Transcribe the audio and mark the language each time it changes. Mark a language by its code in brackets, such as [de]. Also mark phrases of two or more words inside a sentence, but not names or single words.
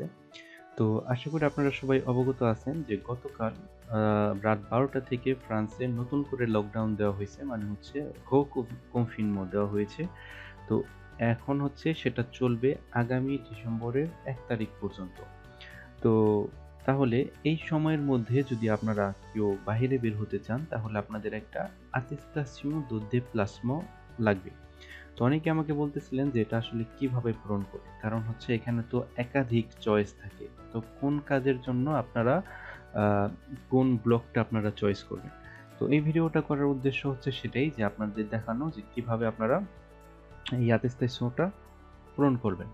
[bn] তো আশা করি আপনারা সবাই অবগত আছেন যে গতকাল রাত ১২টা থেকে ফ্রান্সে নতুন করে লকডাউন দেওয়া হয়েছে। মানে হচ্ছে কনফিনমো দেওয়া হয়েছে। তো এখন হচ্ছে সেটা চলবে আগামী ডিসেম্বরের ১ তারিখ পর্যন্ত। তো তাহলে এই সময়ের মধ্যে যদি আপনারা কেউ বাহিরে বের হতে চান তাহলে আপনাদের একটা [fr] attestation de déplacement [bn] লাগবে। তো অনেকে আমাকে বলতেছিলেন যে এটা আসলে কিভাবে পূরণ করবে, কারণ হচ্ছে এখানে তো একাধিক চয়েস থাকে। তো কোন কাজের জন্য আপনারা কোন ব্লকটা আপনারা চয়েস করবেন। তো এই ভিডিওটা করার উদ্দেশ্য হচ্ছে সেটাই, যে আপনাদের দেখানো যে কিভাবে আপনারা এই attestationটা পূরণ করবেন।